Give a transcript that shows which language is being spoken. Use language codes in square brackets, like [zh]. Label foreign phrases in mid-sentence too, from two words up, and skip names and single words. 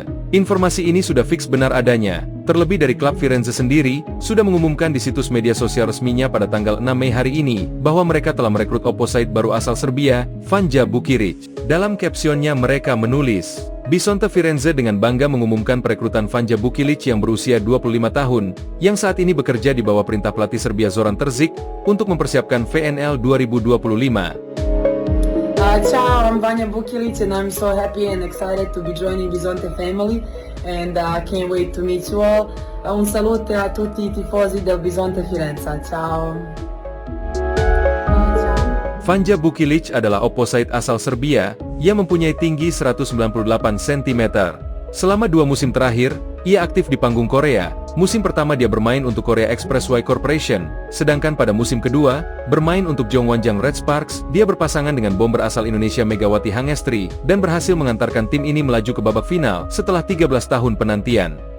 [id] Informasi ini sudah fix benar adanya. Terlebih dari klub Firenze sendiri, sudah mengumumkan di situs media sosial resminya pada tanggal 6 Mei hari ini, bahwa mereka telah merekrut opposite baru asal Serbia, Vanja Bukilic. Dalam captionnya mereka menulis, Bisonte Firenze dengan bangga mengumumkan perekrutan Vanja Bukilic yang berusia 25 tahun, yang saat ini bekerja di bawah perintah pelatih Serbia Zoran Terzic, untuk mempersiapkan VNL 2025. [en] Ciao, I'm Vanja Bukilic and I'm so happy and excited to be joining Bisonte family and can't wait to meet you all. [it] Un salute a tutti i tifosi del Bisonte Firenze. Ciao. [id] Vanja Bukilic adalah opposite asal Serbia, yang mempunyai tinggi 198 cm. Selama 2 musim terakhir, ia aktif di panggung Korea. Musim pertama dia bermain untuk Korea Expressway Corporation, sedangkan pada musim kedua, bermain untuk Jongwonjang Red Sparks, dia berpasangan dengan bomber asal Indonesia Megawati Hangestri, dan berhasil mengantarkan tim ini melaju ke babak final setelah 13 tahun penantian.